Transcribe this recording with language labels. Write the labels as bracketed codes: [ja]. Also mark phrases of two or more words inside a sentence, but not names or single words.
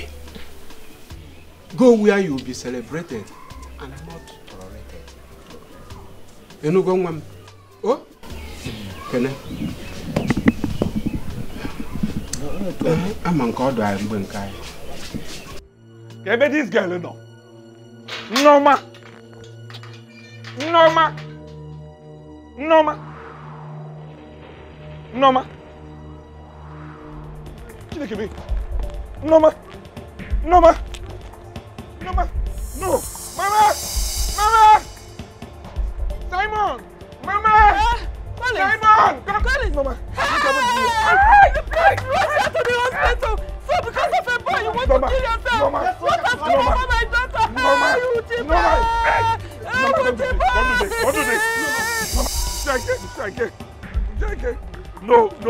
[en] Go where you will be celebrated and not tolerated. You know, go, ma'am. Oh? Kene? I'm on God, I'm going to die. Get this girl, no. Norma. Norma. Norma. Norma. Norma. Norma. Norma. Norma. No. Mama. Mama. Simon. Mama. Simon. Colin. Mama. You please rush her to the hospital. So because of a boy, you want to kill yourself. What has come over my daughter? Don't do this. Dikeh. No.